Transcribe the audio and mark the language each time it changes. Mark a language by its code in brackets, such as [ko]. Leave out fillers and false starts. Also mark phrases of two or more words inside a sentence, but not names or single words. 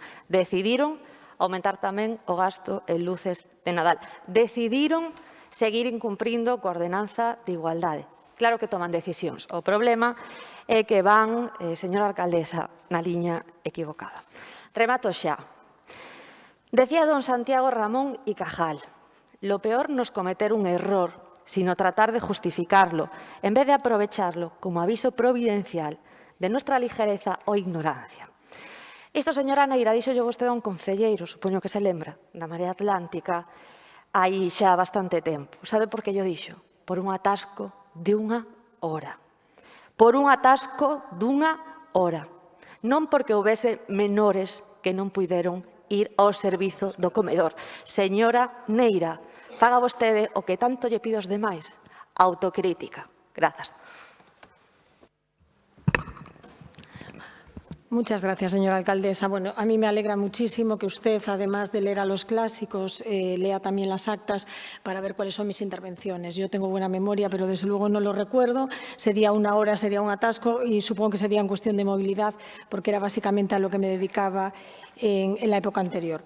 [gl] Decidiron aumentar tamén o gasto en luces de Nadal. Decidiron seguir incumprindo coa ordenanza de igualdade. Claro que toman decisións. O problema é que van, señora alcaldesa, na liña equivocada. Remato xa. [es] Decía don Santiago Ramón y Cajal, lo peor no es cometer un error, sino tratar de justificarlo, en vez de aprovecharlo como aviso providencial de nuestra ligereza ou ignorancia. [gl] Isto, señora Neira, díxollo vostede a un concelleiro, supoño que se lembra, da Marea Atlántica, hai xa bastante tempo. Sabe por que yo dixo? Por un atasco de unha hora. Por un atasco dunha hora. Non porque houvese menores que non puideron ir ao servizo do comedor. Señora Neira, faga vostede o que tanto lle pido aos demais, autocrítica. Grazas. [es] Muchas gracias, señora alcaldesa. Bueno, a mí me alegra muchísimo que usted, además de leer a los clásicos, lea también las actas para ver cuáles son mis intervenciones. Yo tengo buena memoria, pero desde luego no lo recuerdo. Sería una hora, sería un atasco y supongo que sería en cuestión de movilidad, porque era básicamente a lo que me dedicaba en la época anterior.